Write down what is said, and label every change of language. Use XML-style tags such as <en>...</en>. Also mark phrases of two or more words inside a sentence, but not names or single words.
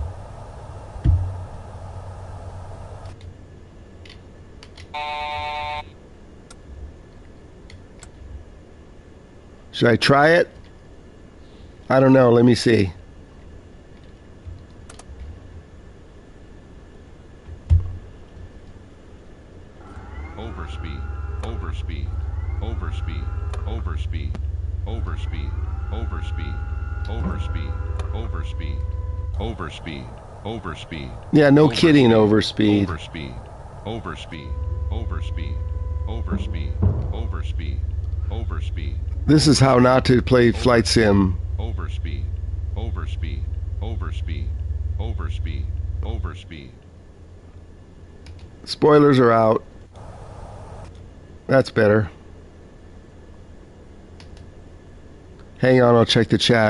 <en>Should I try it? I don't know. Let me see. Overspeed, overspeed, overspeed, overspeed, overspeed, overspeed, overspeed, overspeed, overspeed, overspeed. Yeah, no kidding, overspeed. Overspeed, overspeed, overspeed, overspeed, overspeed, overspeed. This is how not to play flight sim. Overspeed, overspeed, overspeed, overspeed, overspeed. Spoilers are out. That's better. Hang on, I'll check the chat.</en>